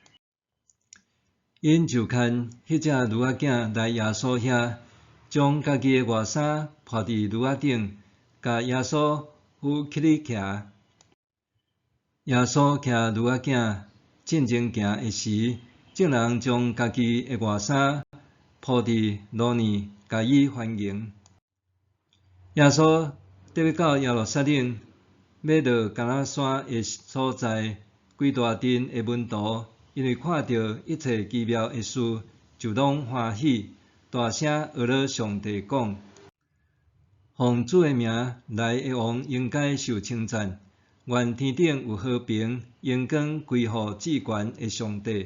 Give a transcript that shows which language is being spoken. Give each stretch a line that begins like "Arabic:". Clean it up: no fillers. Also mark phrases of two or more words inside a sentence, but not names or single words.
Min Nan Chinese: 因就牵迄只驴仔囝来耶稣遐，将家己的外衫铺伫驴仔顶，甲耶稣扶起哩骑。耶稣骑驴仔囝进前行的时，众人将家己的外衫铺伫路面，甲伊欢迎。耶稣特别到耶路撒冷，要到橄榄山的所在，规大阵的门徒，因为看到一切奇妙的事，就拢欢喜，大声学了上帝讲：奉主的名来的王应该受称赞，愿天顶有和平，荣光归乎至悬的上帝。